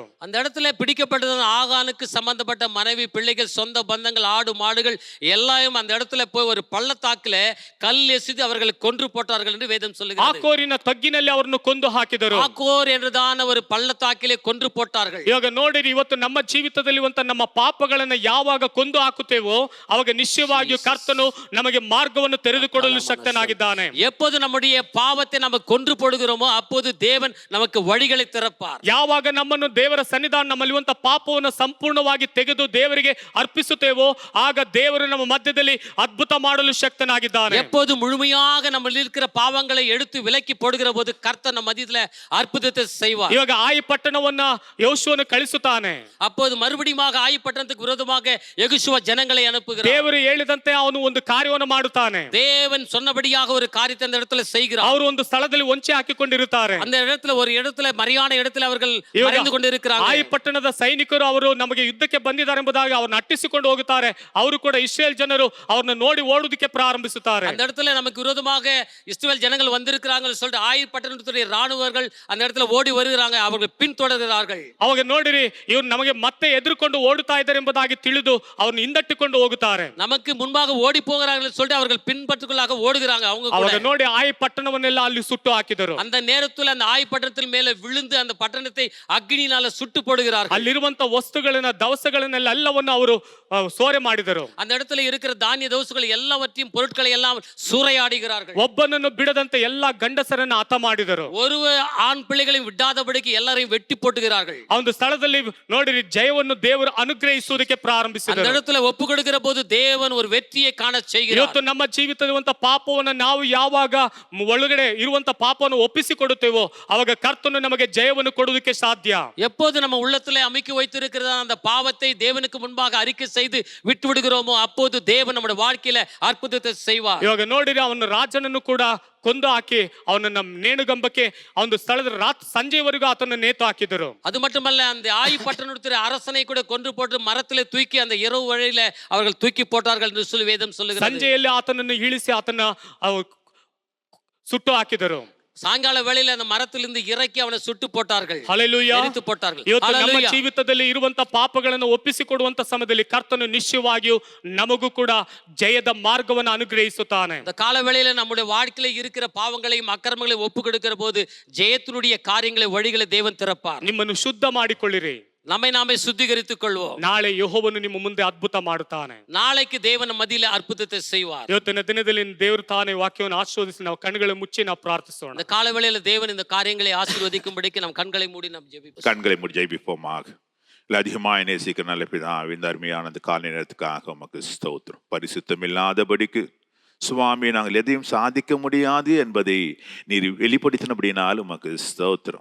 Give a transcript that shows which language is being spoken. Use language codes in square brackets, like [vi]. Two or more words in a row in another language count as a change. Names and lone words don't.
[ta] அந்த இடத்துல பிடிக்கப்பட்டது ஆகானுக்கு சம்பந்தப்பட்ட மனைவி, பிள்ளைகள், சொந்த பந்தங்கள், ஆடு மாடுகள் எல்லாம் அந்த இடத்துல போய் ஒரு பள்ளத்தாக்குல கல் எசிது அவர்களை கொன்று போட்டார்கள் என்று வேதம் சொல்லுகிறது. [kn] ಆಕೋರಿನ ತಗ್ಗಿನಲ್ಲಿ ಅವರನ್ನು ಕೊಂದು ಹಾಕಿದರು. [ta] ஆகோர் என்றதான ஒரு பள்ளத்தாக்கிலே கொன்று போட்டார்கள். [kn] ಇವಾಗ ನೋಡಿರಿ, ಇವತ್ತು ನಮ್ಮ ಜೀವಿತದಲ್ಲಿ ನಮ್ಮ ಪಾಪಗಳನ್ನ ಯಾವಾಗ ಕೊಂದು ಹಾಕುತ್ತೇವೋ ಅವಾಗ ನಿಶ್ಚಯವಾಗಿಯೂ ಕರ್ತನು ನಮಗೆ ಮಾರ್ಗವನ್ನು ತೆರೆದುಕೊಡಲು ಶಕ್ತನಾಗಿದ್ದಾನೆ. [ta] எப்போது நம்முடைய பாவத்தை நம்ம கொன்று போடுகிறோமோ அப்போது தேவன் நமக்கு வழிகளை திறப்பார். [kn] ಯಾವಾಗ ನಮ್ಮನ್ನು ದೇವರ ಸನ್ನಿಧಾನ ನಮ್ಮಲ್ಲಿರುವಂತ ಪಾಪವನ್ನು ಸಂಪೂರ್ಣವಾಗಿ ತೆಗೆದು ದೇವರಿಗೆ ಅರ್ಪಿಸುತ್ತೇವೋ ಆಗ ದೇವರು ನಮ್ಮ ಮಧ್ಯದಲ್ಲಿ ಅದ್ಭುತ ಮಾಡಲು ಶಕ್ತನಾಗಿದ್ದಾನೆ. [ta] எப்போது முழுமையாக நம்ம இருக்கிற பாவங்களை எடுத்து விலக்கி போடுகிற போது கர்த்தர் நம்ம மத்தியில அற்புதத்தை செய்வார். [kn] ಇವಾಗ ಆಯಿ ಪಟ್ಟಣವನ್ನ ಯೆಹೋಶುವನು ಕಳಿಸುತ್ತಾನೆ. [ta] அப்போது மறுபடியும் ஆயி பட்டணத்துக்கு விரோதமாக யெகோஷுவா ஜனங்களை அனுப்புகிறார். [kn] ದೇವರು ಹೇಳಿದಂತೆ ಅವನು ಒಂದು ಕಾರ್ಯವನ್ನು ಮಾಡುತ್ತಾನೆ. [ta] தேவன் சொன்னபடியாக ஒரு காரியத்தை அந்த இடத்துல செய்கிறார். [kn] ಅವರು ಒಂದು ಸ್ಥಳದಲ್ಲಿ ಹೊಂಚೆ ಹಾಕಿಕೊಂಡಿರುತ್ತಾರೆ. [ta] அந்த இடத்துல ஒரு இடத்துல மரியான இடத்துல அவர்கள் மறைந்து கொண்டிருக்கிறாங்க. [kn] ಆಯಿ ಪಟ್ಟಣದ ಸೈನಿಕರು ಅವರು ನಮಗೆ ಯುದ್ಧಕ್ಕೆ ಬಂದಿದ್ದಾರೆ ಎಂಬುದಾಗಿ ಅವರನ್ನು ಅಟ್ಟಿಸಿಕೊಂಡು ಹೋಗುತ್ತಾರೆ. ಅವರು ಕೂಡ ಇಸ್ರೇಲ್ ಜನರು ಅವರನ್ನು ನೋಡಿ ಓಡುವುದಕ್ಕೆ ಪ್ರಾರಂಭಿಸುತ್ತಾರೆ. [ta] அந்த இடத்துல நமக்கு விரோதமாக இஸ்ரவேல் ஜனங்கள் வந்திருக்கிறாங்க சொல்லிட்டு ஆயி பட்டணத்துடைய ராணுவர்கள் அந்த இடத்துல ஓடி வருகிறாங்க. அவர்கள் பின்தொடர்கிறார்கள். [kn] ಅವಾಗ ನೋಡಿರಿ, ಇವರು ನಮಗೆ ಮತ್ತೆ ಎದುರುಕೊಂಡು ಓಡುತ್ತಾ ಇದ್ದಾರೆ ಎಂಬುದಾಗಿ ತಿಳಿದು ಅವರನ್ನು ಹಿಂದಟ್ಟಿಕೊಂಡು ಹೋಗುತ್ತಾರೆ. [ta] நமக்கு முன்பாக ஓடி போகிறார்கள் சொல்லிட்டு அவர்கள் பின்பற்றுகளாக ஓடுகிறாங்க. அவங்க [kn] ಅವಾಗ [ta] கூட [kn] ನೋಡಿ ಆಯಿ ಪಟ್ಟಣವನ್ನೆಲ್ಲ ಅಲ್ಲಿ ಸುಟ್ಟು ಹಾಕಿದರು. [ta] அந்த நேரத்துல அந்த ஆயி பட்டணத்தின் மேல விழுந்து அந்த பட்டணத்தை அக்னியினால சுட்டு போடுகிறார்கள். [kn] ಅಲ್ಲಿರುವಂತ ವಸ್ತುಗಳನ್ನ, ದವಸಗಳನ್ನೆಲ್ಲ ಎಲ್ಲವನ್ನು ಅವರು ಸೋರೆ ಮಾಡಿದರು. [ta] அந்த இடத்துல இருக்கிற தானிய தவசுகள் எல்லாவற்றையும் பொருட்களை எல்லாம் சூறையாடுகிறார்கள். [kn] ಒಬ್ಬನನ್ನು ಬಿಡದಂತೆ ಎಲ್ಲಾ ಗಂಡಸರನ್ನ ಹತ ಮಾಡಿದರು. [ta] ஒரு ஆண் பிள்ளைகளை விடாதபடிக்கு எல்லாரையும் வெட்டி போட்டுகிறார்கள். [kn] ಆ ಒಂದು ಸ್ಥಳದಲ್ಲಿ ನೋಡಿರಿ, ಜಯವನ್ನು ದೇವರು ಅನುಗ್ರಹಿಸುವುದಕ್ಕೆ [ta] அந்த [kn] ಪ್ರಾರಂಭಿಸಿದರು. [ta] இடத்துல ஒப்பு கொடுக்கிற போது தேவன் ஒரு வெற்றியை ಕಾಣ செய்கிறார். [kn] ಇವತ್ತು ನಮ್ಮ ಜೀವಿತದ ಪಾಪವನ್ನು ನಾವು ಯಾವಾಗ ಒಳಗಡೆ ಇರುವಂತ ಪಾಪವನ್ನು ಒಪ್ಪಿಸಿಕೊಡುತ್ತೇವೋ ಅವಾಗ ಕರ್ತನು ನಮಗೆ ಜಯವನ್ನು ಕೊಡುವುದಕ್ಕೆ ಸಾಧ್ಯ. [ta] எப்போது நம்ம உள்ளத்திலே அமைக்கி வைத்திருக்கிற அந்த பாவத்தை தேவனுக்கு முன்பாக அறிக்கை செய்து விட்டு விடுகிறோமோ அப்போது தேவன் நம்முடைய வாழ்க்கையில அற்புதத்தை செய்வார். [kn] ಇವಾಗ ನೋಡಿರಿ, ಅವನ ರಾಜನನ್ನು ಕೂಡ ಕೊಂದು ಹಾಕಿ ಅವನನ್ನ ನೇಣುಗಂಬಕ್ಕೆ ಒಂದು ಸ್ಥಳದ ಸಂಜೆವರೆಗೂ ಆತನ ನೇತು ಹಾಕಿದರು. [ta] அது மட்டுமல்ல, அந்த ஆயி பட்டணத்துடைய அரசனை கூட கொன்று போட்டு மரத்திலே தூக்கி அந்த இரவு வழியில அவர்கள் தூக்கி போட்டார்கள் என்று சொல்லி வேதம் சொல்லுகிறது. [kn] ಸಂಜೆಯಲ್ಲಿ ಆತನನ್ನು ಇಳಿಸಿ ಆತನ ಸುಟ್ಟು ಹಾಕಿದರು. [ta] சாயங்கால வேளையில அந்த ಮರத்திலிருந்து இறக்கಿ அவன சுட்டு போட்டார்கள். [kn] ಹಲ್ಲೆಲೂಯಾ. [ta] ಎರಿತು போட்டார்கள். [kn] ಇವತ್ತು ನಮ್ಮ ಜೀವಿತದಲ್ಲಿ ಇರುವಂತ ಪಾಪಗಳನ್ನು ಒಪ್ಪಿಸಿಕೊಡುವಂತ ಸಮಯದಲ್ಲಿ ಕರ್ತನು ನಿಶ್ಚಯವಾಗಿಯೂ ನಮಗೂ ಕೂಡ ಜಯದ ಮಾರ್ಗವನ್ನು ಅನುಗ್ರಹಿಸುತ್ತಾನೆ. [ta] அந்த கால வேளையில நம்முடைய வாழ்க்கையில இருக்கிற பாவங்களையும் அக்கிரமங்களையும் ஒப்பு கொடுக்கிற போது ஜெயத்தினுடைய காரியங்களை வழிகளை தேவன் திறப்பார். [kn] ನಿಮ್ಮನ್ನು ಶುದ್ಧ ಮಾಡಿಕೊಳ್ಳಿರಿ. [ta] நம்மை நாமே சுத்திகரித்துக் கொள்வோம். [kn] ನಾಳೆ ಯೆಹೋವನು ನಿಮ್ಮ ಮುಂದೆ ಅದ್ಭುತ ಮಾಡುತ್ತಾನೆ. [ta] நாளைக்கு தேவன் மத்தியில அற்புதத்தை செய்வார். [kn] ಇವತ್ತಿನ ದಿನದಲ್ಲಿ ದೇವರು ತಾನೇ ವಾಕ್ಯವನ್ನು ಆಶೀರ್ವದಿಸಿ ನಾವು ಕಣ್ಣುಗಳ ಮುಚ್ಚಿ ನಾವು ಪ್ರಾರ್ಥಿಸೋಣ. [ta] இந்த கால வேளையில தேவன் இந்த காரியங்களை ஆசீர்வதிக்கும்படிக்கு நம் கண்களை மூடி நாம் ஜெபிப்போம். கண்களை மூடி ஜெபிப்போமாக. அதிகமாக நேசிக்கிற நல்ல பிதாவே, இந்த அருமையான அந்த காலை நேரத்துக்காக உமக்கு ஸ்தோத்திரம். பரிசுத்தம் இல்லாதபடிக்கு சுவாமி நாங்கள் எதையும் சாதிக்க முடியாது என்பதை நீர் வெளிப்படுத்தினபடினால் உமக்கு ஸ்தோத்திரம்.